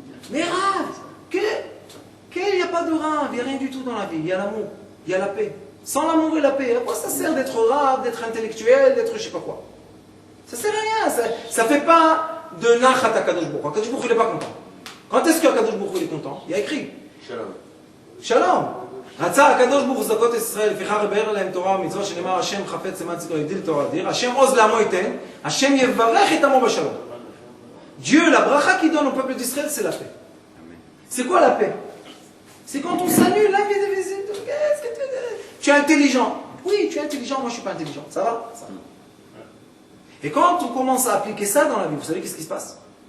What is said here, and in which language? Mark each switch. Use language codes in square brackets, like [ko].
[fr] Mais rave, il n'y a pas de rave, il n'y a rien du tout dans la vie. Il y a l'amour, il y a la paix. Sans l'amour et la paix, à quoi ça sert d'être rave, d'être intellectuel, d'être je sais pas quoi? Ça sert à rien, ça ne fait pas de nachat à Kadosh Baruch Hu. Kadosh Baruch Hu, il n'est pas content. Quand est-ce que Kadosh Baruch Hu est content? Il y a écrit. [he] Shalom. Shalom. רצה הקדוש ברוך הוא צדקות ישראל, לפיכך יבאר להם תורה ומצוות, שנאמר השם חפץ למען צדקו יגדיל תורה דיר, השם עוז לעמו ייתן, השם יברך את עמו בשלום. [fr] Dieu, la bracha qu'il donne au peuple d'Israël, c'est la paix. C'est quoi la paix? C'est quand on salue la vie des visites. Qu'est-ce que tu es intelligent? Oui, tu es intelligent, moi je ne suis pas intelligent. Ça va? Ça va. Et quand on commence à appliquer ça dans la vie, vous savez qu'est-ce qui se passe?